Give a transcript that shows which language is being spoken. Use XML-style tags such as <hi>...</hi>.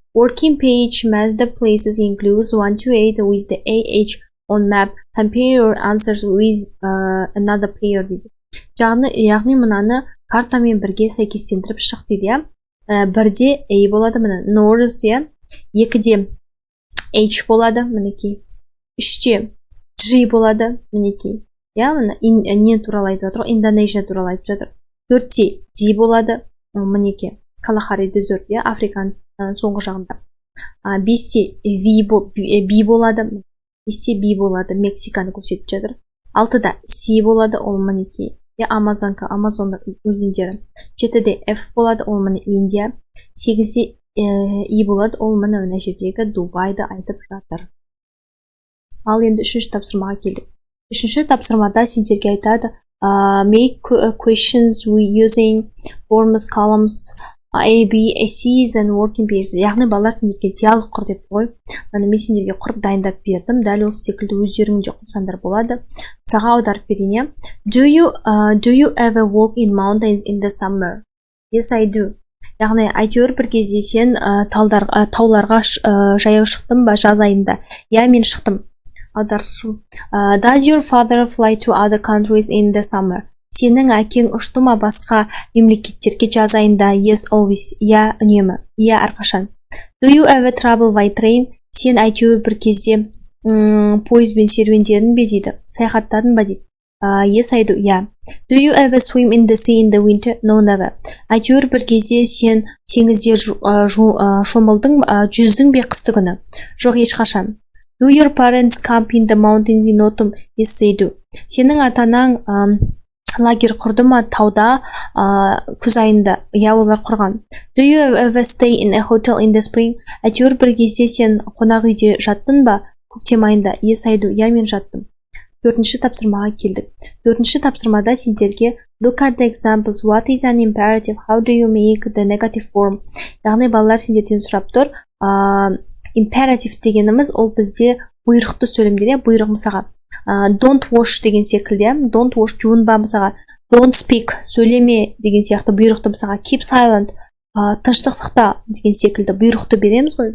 <en>Working page match the places includes 1 to 8 with the AH on map. Compare your answers with another pair</en> <kk>дейді. Яғни мынаны картамен бірге сәйкестендіріп шық дейді. Бірде A болады, мына North, иә. Екіде H болады, мінекей. Үште G болады, мінекей. Я, мына не туралы айтып жатыр, Индонезия туралы айтып жатыр. Төртте D болады, мінекей. Kalahari Desert, иә, Африканың соңғы жағында. Бесте B болады, бесте B болады, Мексиканы көрсетіп жатыр. Алтыда C болады, ол мінекей. Амазонка, Амазонның өзендері. Жетіде F болады, ол міне Индия. Сегізде E болады, ол міне мына жердегі Дубайды айтып жатыр. Ал енді үшінші тапсырмаға келдік. Үшінші тапсырмада сендерге айтады.</kk> <en>Make questions using forms, columns, A, B, C's and working pairs.</en> <kk>Яғни балалар сендерге диалог құр деп қой. Мен сендерге құрып дайындап бердім. Дәл осы секілді өздерің де құрсаңдар болады. Саға аударып берейін.</kk> <en>Do you ever walk in mountains in the summer? Yes, I do.</en> <kk>Яғни әйтеуір бір кезде сен тауларға жаяу шықтым ба жаз айында? Я, мен шықтым. Аударшы.</kk> <en>Does your father fly to other countries in the summer?</en> <kk>Сенің әкең ұшты ма басқа мемлекеттерге жаз айында?</kk> <en>Yes, always.</en> <kk>Я, үнемі. Я, әрқашан.</kk> <en>Do you ever travel by train?</en> <kk>Сен әйтеуір бір кезде пойызбен серуендедің бе дейді? Саяхаттадың ба дейді?</kk> <en>Yes, I do.</en> <kk>Я.</kk> <en>Do you ever swim in the sea in the winter? No, never.</en> <kk>Әйтеуір бір кезде сен теңізде шомылдың, жүздің бе қысты күні? Жоқ, ешқашан.</kk> <en>Do your parents camp in the mountains in autumn? Yes, they do.</en> <kk>Сенің атанаң лагерь құрды ма тауда күз айында? Я, олар құрған.</kk> <en>Do you ever stay in a hotel in the spring?</en> <kk>Әйтеуір бір кезде сен қонақ үйде жаттың ба көктем айында?</kk> <en>Yes, I do.</en> <kk>Я, мен жаттым. Төртінші тапсырмаға келдік. Төртінші тапсырмада сендерге</kk> <en>look at the examples. What is an imperative? How do you make the negative form?</en> <kk>Яғни балалар сендерден сұрап тұр. Imperative дегеніміз ол бізде бұйрықты сөйлемдер, бұйрық мысаға.</kk> <en>Don't wash</en> <kk>деген секілді.</kk> <en>Don't wash</en> <kk>жуынба мысаға.</kk> <en>Don't speak</en> <kk>сөйлеме деген сияқты бұйрықты мысаға.</kk> <en>Keep silent</en> <kk>тыныштық сақта деген секілді бұйрықты береміз ғой.</kk>